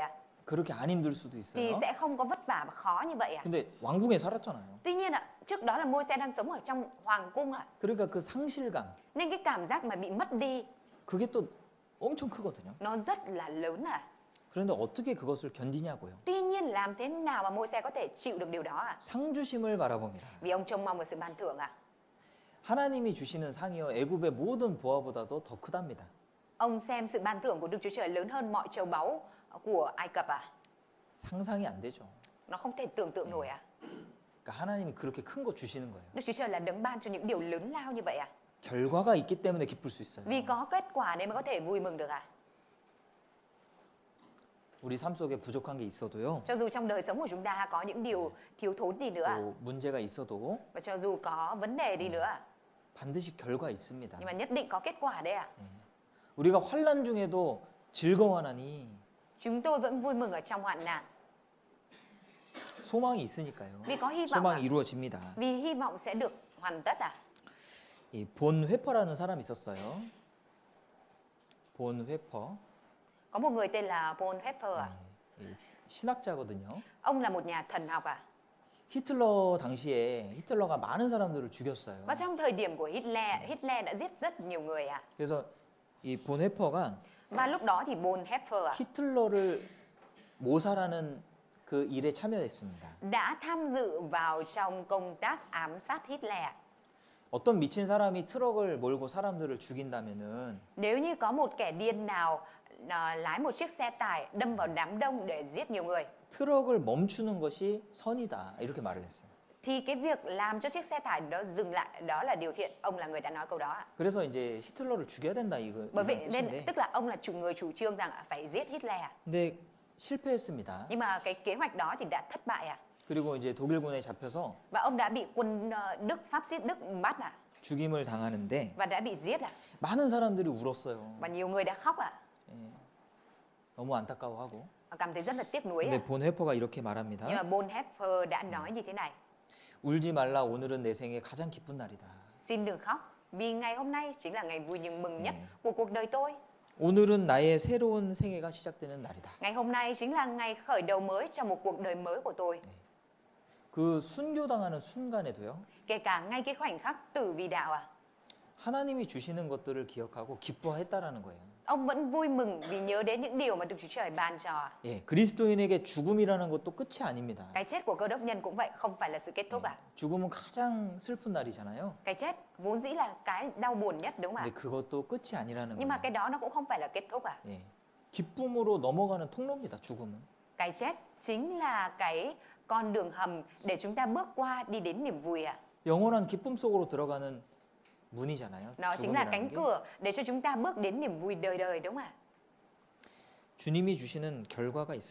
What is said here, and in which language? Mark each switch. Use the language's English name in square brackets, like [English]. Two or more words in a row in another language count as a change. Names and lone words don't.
[Korean] 그렇게 안 힘들 수도 [Vietnamese] thì [Korean] 있어요. [Vietnamese] sẽ không có vất vả và khó như vậy [Korean] 근데 왕궁에 살았잖아요. [Vietnamese] Tuy nhiên trước đó là Môi-se đang sống ở trong hoàng cung [Korean] 그러니까 그 상실감 [Vietnamese] nên cái cảm giác mà bị mất đi [Korean] 그게 또 엄청 크거든요. [Vietnamese] nó rất là lớn [Korean] 그런데 어떻게 그것을 견디냐고요. [Vietnamese] Tuy nhiên làm thế nào mà Môi-se có thể chịu được điều đó [Korean] 상 주심을 바라봅니다. [Vietnamese] Vì ông trông mong vào sự ban thưởng [Korean] 하나님이 주시는 상이요 애굽의 모든 보화보다도 더 크답니다. [Vietnamese] Ông xem sự ban thưởng của Đức Chúa Trời lớn hơn mọi châu báu của Ai Cập [Korean] 상상이 안 되죠. [Vietnamese] Nó không thể tưởng tượng nổi [Korean] 그러니까 하나님이 그렇게 큰 거 주시는 거예요. [Vietnamese] Đức Chúa Trời là đấng ban cho những điều lớn lao như vậy [Korean] 결과가 있기 때문에 기쁠 수 있어요. [Vietnamese] Vì có kết quả nên mới có thể vui mừng được [Korean] 우리 삶 속에 부족한 게 있어도요. [Vietnamese] Cho dù trong đời sống của chúng ta có những điều thiếu thốn đi nữa [Korean] 또 문제가 있어도 [Vietnamese] và cho dù có vấn đề đi nữa [Korean] 반드시 결과 있습니다. [Vietnamese] nhưng mà nhất định có kết quả đấy [Korean] 우리가 환난 중에도 즐거워하나니 [Vietnamese] Chúng tôi vẫn vui mừng ở trong hoạn nạn [Korean] 소망이 있으니까요. [Vietnamese] vì có hy vọng [Korean] 소망이 이루어집니다. [Vietnamese] Vì hy vọng sẽ được hoàn tất [Korean] 이 본회퍼라는 사람이 있었어요. 본회퍼. [Vietnamese] Có một người tên là Bonhoeffer [Korean] 신학자거든요. [Vietnamese] Ông là một nhà thần học à? [Korean] 히틀러 당시에 히틀러가 많은 사람들을 죽였어요. [Vietnamese] Và trong thời điểm của Hitler, Hitler đã giết rất nhiều người à? [Korean] 그래서 이 본헤퍼가 [Vietnamese] Và lúc đó thì Bonhoeffer à, [Korean] 히틀러를 모살하는 그 일에 참여했습니다. [Vietnamese] đã tham dự vào trong công tác ám sát Hitler. [Korean] 어떤 미친 사람이 트럭을 몰고 사람들을 죽인다면은 [Vietnamese] Nếu như có một kẻ điên nào lái một chiếc xe tải đâm vào đám đông để giết nhiều người, [Korean] 트럭을 멈추는 것이 선이다 이렇게 말을 했어요. [Vietnamese] thì cái việc làm cho chiếc xe tải đó dừng lại đó là điều thiện. Ông là người đã nói câu đó ạ. [Korean] 그래서 이제 히틀러를 죽여야 된다 이거 [Vietnamese] Bởi [Korean] 이런 [Vietnamese] vậy nên [Korean] 뜻인데. [Vietnamese] tức là ông là người chủ trương rằng phải giết Hitler ạ. [Korean] 근데 실패했습니다. [Vietnamese] Nhưng mà cái kế hoạch đó thì đã thất bại ạ. [Korean] 그리고 이제 독일군에 잡혀서 [Vietnamese] Và ông đã bị quân Đức, pháp xít Đức bắt ạ. [Korean] 죽임을 당하는데 [Vietnamese] Và đã bị giết ạ. [Korean] 많은 사람들이 울었어요. [Vietnamese] Và nhiều người đã khóc ạ. [Korean] 예, 너무 안타까워하고. [Vietnamese] Cảm thấy rất là tiếc nuối ạ. [Korean] 근데 본헤퍼가 이렇게 [Vietnamese] Nhưng mà [Korean] 말합니다. [Vietnamese] Bonhoeffer đã nói như thế này: [Korean] 울지 말라 오늘은 내 생에 가장 기쁜 날이다. [Vietnamese] xin đừng khóc, vì ngày hôm nay chính là ngày vui mừng nhất [Korean] 네. [Vietnamese] của cuộc đời tôi. [Korean] 오늘은 나의 새로운 생애가 시작되는 날이다. [Vietnamese] Ngày hôm nay chính là ngày khởi đầu mới cho một cuộc đời mới của tôi. [Korean] 그 순교당하는 순간에도요. [Vietnamese] Kể cả ngay cái khoảnh khắc tử vì đạo à, [Korean] 하나님이 주시는 것들을 기억하고 기뻐했다라는 거예요. [Vietnamese] ông vẫn vui mừng vì nhớ đến những điều mà Đức Chúa Trời ban cho. [Korean] 예, 그리스도인에게 죽음이라는 것도 끝이 아닙니다. [Vietnamese] Cái chết của Cơ Đốc nhân cũng vậy, không phải là sự kết thúc à. [Korean] 죽음은 가장 슬픈 날이잖아요. [Vietnamese] Cái chết vốn dĩ là cái đau buồn nhất đúng không [Korean] 근데 [Vietnamese] ạ? [Korean] 그것도 끝이 아니라는 [Vietnamese] Nhưng mà [Korean] 거예요. [Vietnamese] cái đó nó cũng không phải là kết thúc à. [Korean] 예, 기쁨으로 넘어가는 통로입니다. 죽음은. [Vietnamese] Cái chết chính là cái con đường hầm để chúng ta bước qua đi đến niềm vui à. [Korean] 영원한 기쁨 속으로 들어가는 문이잖아요. [Vietnamese] Nó chính là [Korean] 죽음이라는 [Vietnamese] cánh [Korean] 게. [Vietnamese] cửa để cho chúng ta bước đến niềm vui đời đời đúng không ạ? [Korean] 주님이 주시는 결과가 있어요.